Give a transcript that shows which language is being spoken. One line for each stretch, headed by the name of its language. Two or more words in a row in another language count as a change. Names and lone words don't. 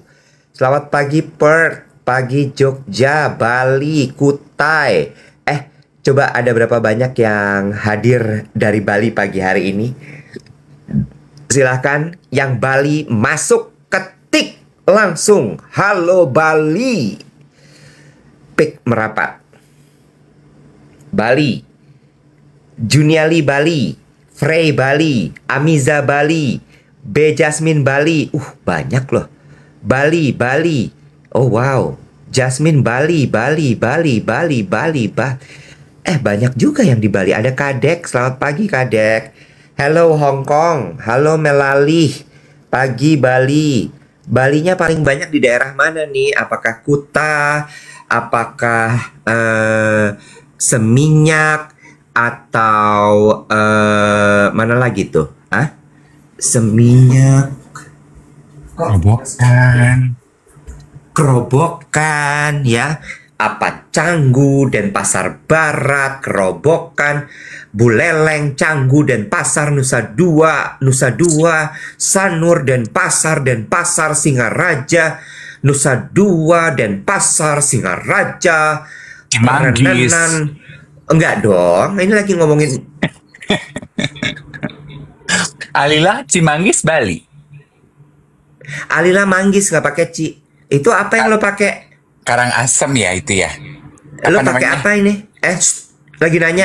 Indonesian: Selamat pagi Perth, pagi Jogja, Bali, Kutai. Coba ada berapa banyak yang hadir dari Bali pagi hari ini? Silahkan yang Bali masuk, ketik langsung. Halo Bali. Pik merapat. Bali. Juniali Bali, Frey Bali, Amiza Bali, B Jasmine Bali. Banyak loh. Bali, Bali. Oh wow. Jasmine Bali, Bali, Bali, Bali, Bali, banyak juga yang di Bali. Ada Kadek, selamat pagi Kadek. Hello Hong Kong, halo Melalih. Pagi Bali. Balinya paling banyak di daerah mana nih? Apakah Kuta? Apakah Seminyak? Atau mana lagi tuh? Seminyak, Kerobokan. Kerobokan ya. apa Canggu, Denpasar Barat, Kerobokan, Buleleng, Canggu, Denpasar, Nusa Dua, Sanur, Denpasar, Singaraja, Nusa Dua, Denpasar, Singaraja, Cimanggis. Perenenan. Enggak dong, ini lagi ngomongin Alila, Cimanggis, Bali. Alila Manggis, nggak pakai Ci. Itu apa yang lo pakai? Karangasem ya itu ya. Lo Apa pakai namanya? apa ini? Lagi nanya.